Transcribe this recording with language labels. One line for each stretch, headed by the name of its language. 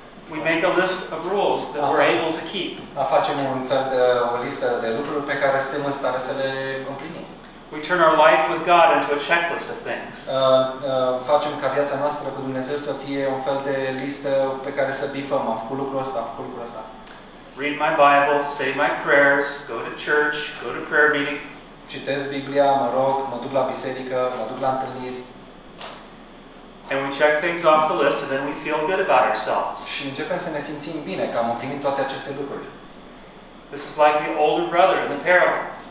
English: We make a list of rules that we're able to keep.
Romanian: Facem un fel de o listă de lucruri pe care suntem în stare să le împlinim.
English: We turn our life with God into a checklist of things.
Romanian: Facem ca viața noastră cu Dumnezeu să fie un fel de listă pe care să bifăm. Am făcut lucrul ăsta, am făcut lucrul ăsta.
English: Read my Bible, say my prayers, go to church, go to prayer meeting.
Romanian: Citesc Biblia, mă rog, mă duc la biserică, mă duc la întâlniri.
English: And we check things off the list and then we feel good about ourselves.
Romanian: Și începem să ne simțim bine că am împlinit toate aceste lucruri.
English: This is like the older brother in the parable.